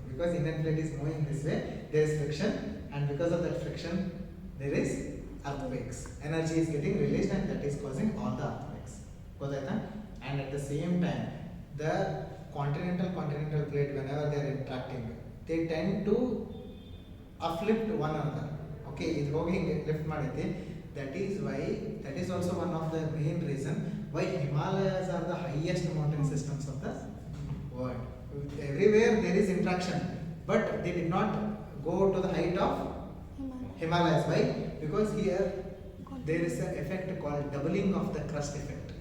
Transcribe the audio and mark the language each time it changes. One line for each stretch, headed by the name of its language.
English: Because Indian plate is moving this way, there is friction, and because of that friction there is earthquakes. Energy is getting released and that is causing all the earthquakes.
Kannada: Godaita?
English: And at the same time, the continental plate, whenever they are interacting, they tend to uplift one another.
Kannada: Okay, ಇದು ಹೋಗಿ ಹಿಂಗೆ lift ಮಾಡೈತಿ.
English: That is also one of the main reason why Himalayas are the highest mountain systems of the world. Everywhere there is interaction, but they did not go to the height of Himalayas. Why? Because here there is an effect called doubling of the crust effect.